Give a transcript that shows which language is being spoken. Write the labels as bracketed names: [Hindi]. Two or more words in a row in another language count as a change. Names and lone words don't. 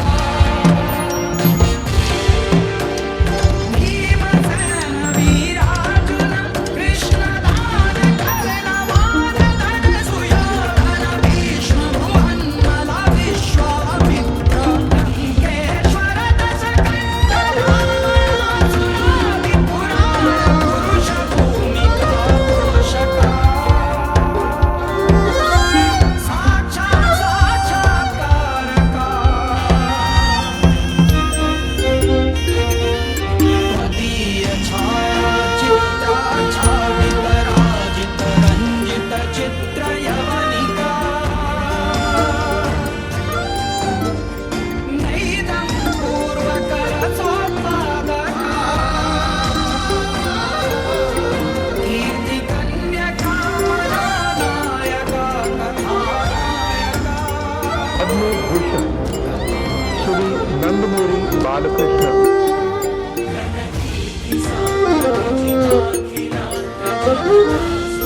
[Sanskrit] భీమసేన వీరార్జున కృష్ణదాన కర్ణ వానర సుయోధన భీష్మ భువన్మల విశ్వామిత్ర లంకేశ్వర దశకంఠ పురుష భూమికా పోషకా సాక్షాత్కారకా त्वदीय छायाचित्राच्छादित राजित रञ्जित चित्रयवनिका नैदं पूर्वकरसोत्पादका कीर्तिकन्यका नायका कथानायका పద్మభూషణ్ శ్రీ నందమూరి బాలకృష్ణ. [English] Thank you.